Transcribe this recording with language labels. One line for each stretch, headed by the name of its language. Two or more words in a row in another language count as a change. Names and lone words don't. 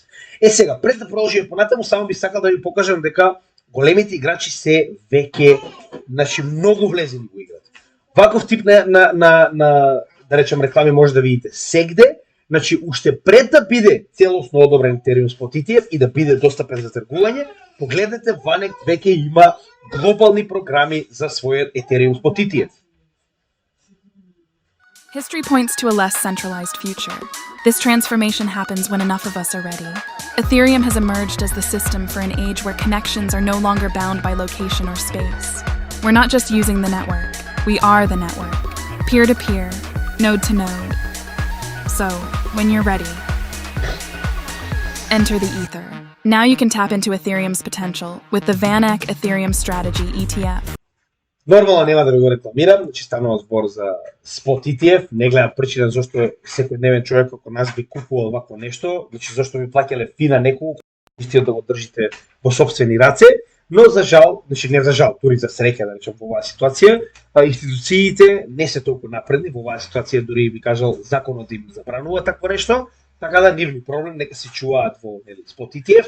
Macedonian: Сега, пред да продолжиме понатаму, само би сакал да ви покажам дека големите играчи се веќе, значи многу влезени во играта. Ваков тип на да речем реклами може да видите сегде. Значи, уште пред да биде целосно одобрен Ethereum Spot ETF и да биде достапен за тргување, погледнете, Vanek веќе има глобални програми за својот Ethereum Spot ETF.
English: History points to a less centralized future. This transformation happens when enough of us are ready. Ethereum has emerged as the system for an age where connections are no longer bound by location or space. We're not just using the network, we are the network. Peer-to-peer, node-to-node. So, when you're ready, enter the ether. Now you can tap into Ethereum's potential with the VanEck Ethereum Strategy ETF.
Macedonian: Нормално нема да го рекламирам, значи станува збор за Spot ETF, не гледам причина зашто секојдневен човек како нас би купувал вакво нешто, значи зашто би плаќале фи на неколку, истиот да го држите во сопствени раце, но за жал, значи не за жал, дури за среќа да речем во оваа ситуација, институциите не се толку напредни во оваа ситуација, дури би кажал законот им забранува такво нешто, така да нивни проблем нека се чуваат во Spot ETF.